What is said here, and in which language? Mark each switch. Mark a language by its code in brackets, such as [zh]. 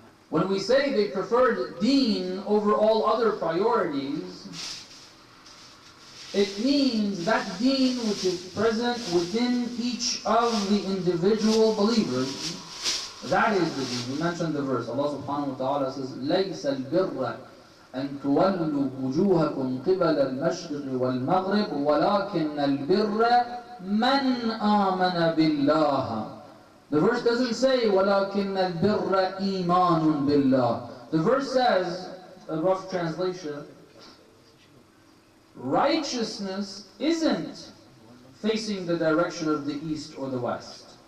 [en] When we say they preferred deen over all other priorities, it means that deen which is present within each of the individual believers, that is the deen. We mentioned the verse. Allah subhanahu wa ta'ala says, [ar] لَيْسَ الْبِرَّ أن تولوا وجوهكم قبل المشرق والمغرب ولكن البر من آمن بالله. [en] The verse doesn't say [ar] ولكن البر إيمان بالله. [en] The verse says, a rough translation, righteousness isn't facing the direction of the east or the west.